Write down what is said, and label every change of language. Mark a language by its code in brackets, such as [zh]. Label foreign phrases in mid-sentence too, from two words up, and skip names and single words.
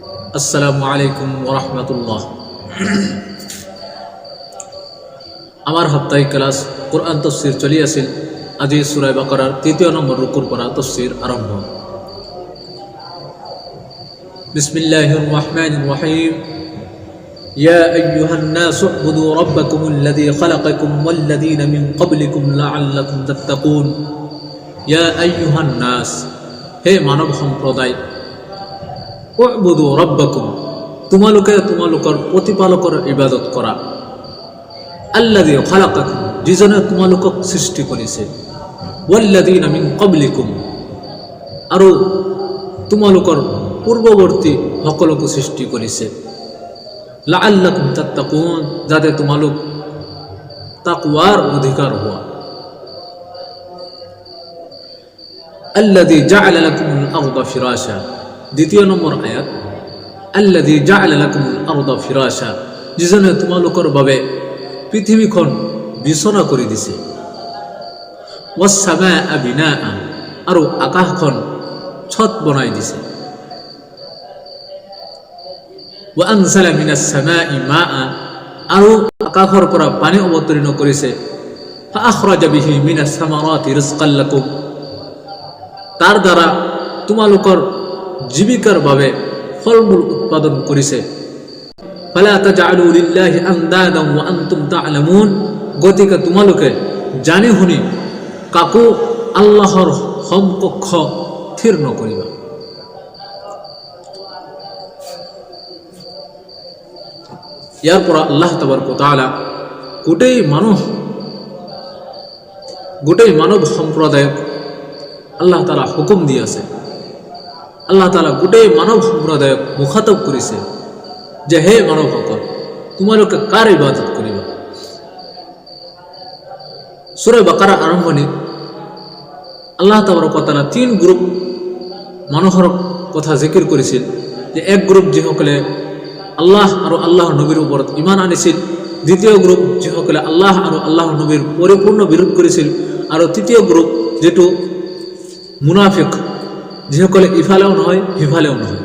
[ar] السلام عليكم ورحمة الله. [as] আমার সাপ্তাহিক ক্লাস কোরআন তফসির চলি আছিল। আজি সূরা বাকারার ৩য় নম্বর রুকুর পড়া তফসির আরম্ভ। [ar] بسم الله الرحمن الرحيم. يا أيها الناس اعبدوا ربكم الذي خلقكم والذين من قبلكم لعلكم تتقون. يا أيها الناس, [as] হে মানব সম্প্রদায়, [ar] اعبدوا ربكم, [as] তোমালোকে তোমালোকৰ প্ৰতিপালকৰ ইবাদত কৰা। [ar] الذي خلقكم, [as] যিজনে তোমালোকক সৃষ্টি কৰিছে। [ar] والذين من قبلكم, [as] আৰু তোমালোকৰ পূৰ্বৱৰ্তী সকলকো সৃষ্টি কৰিছে। [ar] لعلكم تتقون, [as] যাতে তোমালোক তাকওয়াৰ অধিকাৰ হোৱা। [ar] الذي جعل لكم الأرض فراشا, [as] দ্বিতীয় নম্বর আয়াত। [ar] الذي جعل لكم الأرض فراشا, [as] যিজনে তোমালোকৰ বাবে পৃথিৱীখন বিছনা কৰি দিছে। [ar] والسماء بناء, [as] আৰু আকাশখন ছত বনাই দিছে। [ar] وأنزل من السماء ماء, [as] আৰু আকাশৰ পৰা পানী অৱতীৰ্ণ কৰিছে। [ar] فأخرج به من الثمرات رزقا لكم, [as] তাৰ দ্বাৰা তোমালোকৰ জীবিকাৰ বাবে ফলমূল উৎপাদন কৰিছে। [ar] فلا تجعلوا لله أندادا وأنتم تعلمون, [as] গতিকে তোমালোকে জানি শুনি কাকো আল্লাহৰ সমকক্ষ থিৰ নকৰিবা। ইয়াৰ পৰা আল্লাহ [ar] تبارك وتعالى [as] গোটেই মানৱ সম্প্ৰদায়ক আল্লাহ তাআলা হুকুম দি আছে। আল্লাহ তাআলা গোটেই মানৱ সম্প্ৰদায়ক মুখাতব কৰিছে যে হে মানৱসকল, তোমালোকে কাৰ ইবাদত কৰিবা। সূরা বাকাৰা আৰম্ভণিত আল্লাহ [ar] تبارك وتعالى [as] ৩ গ্ৰুপ মানুহৰ কথা জিকিৰ কৰিছিল। যে এক গ্ৰুপ যিসকলে আল্লাহ আৰু আল্লাহৰ নবীৰ ওপৰত ঈমান আনিছিল, দ্বিতীয় গ্ৰুপ যিসকলে আল্লাহ আৰু আল্লাহৰ নবীৰ পৰিপূৰ্ণ বিৰোধ কৰিছিল, আৰু তৃতীয় গ্ৰুপ যেটো মুনাফিক, যিসকলে ইফালেও নহয় সিফালেও নহয়।